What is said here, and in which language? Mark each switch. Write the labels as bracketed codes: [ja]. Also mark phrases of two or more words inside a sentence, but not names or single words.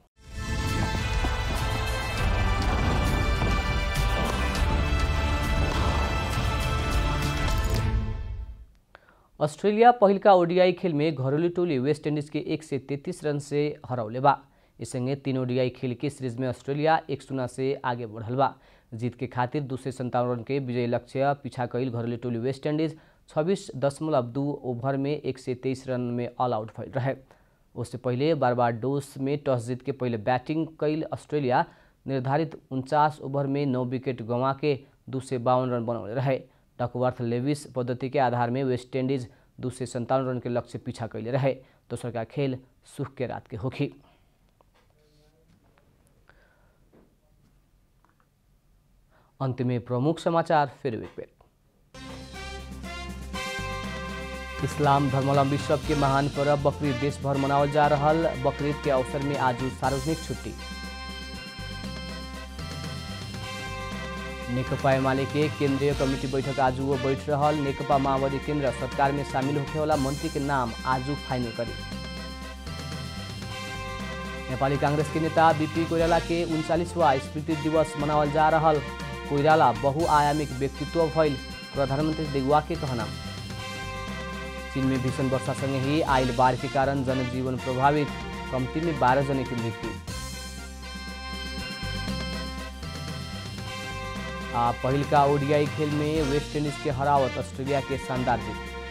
[bho] ऑस्ट्रेलिया पहिलका ODI खेल में घरेलू टोली वेस्ट इंडीज के 133 रन से हरौले बा। इसंगे 3 ODI खेल के सीरीज में ऑस्ट्रेलिया 1-0 से आगे बढ़ल बा। जीत के खातिर 257 रन के विजय लक्ष्य पीछा कैल घरेलू टोली वेस्ट इंडीज 26.2 ओवर में 123 रन में [en] all out [bho] भइल रहे। उससे पहले बारबाडोस में टॉस जीत के पहले बैटिंग कैल ऑस्ट्रेलिया निर्धारित 49 ओवर में 9 विकेट गंवा के 252 रन बनौले रहे। डकवर्थ लेविस पद्धति के आधार में वेस्ट इंडीज 257 रन के लक्ष्य पीछा कैले रहे। दोसर का खेल सुख के रात के होखी। अंत में प्रमुख समाचार फिर एक बेर। इस्लाम धर्मावलंबी सबके महान पर्व बकरीद देश भर मनावल जा रहल। बकरीद के अवसर में आज सार्वजनिक छुट्टी। नेकपा एमाले के केंद्रीय कमिटी बैठक आज वो बैठ रहल। नेकपा माओवादी केंद्र सरकार में शामिल होने वाला मंत्री के नाम आज फाइनल करी। नेपाली कांग्रेस के नेता बीपी कोइराला के 39वां स्मृति दिवस मनावल जा रहल। कोइराला बहुआयामिक व्यक्तित्व भइल प्रधानमंत्री देउवा के कहना। चीन में भीषण वर्षा संगे ही आयल बाढ़ के कारण जनजीवन प्रभावित, कम्ती में 12 जने की मृत्यु। पहिल का ओडीआई खेल में वेस्ट इंडीज के हरावत ऑस्ट्रेलिया के शानदार जीत।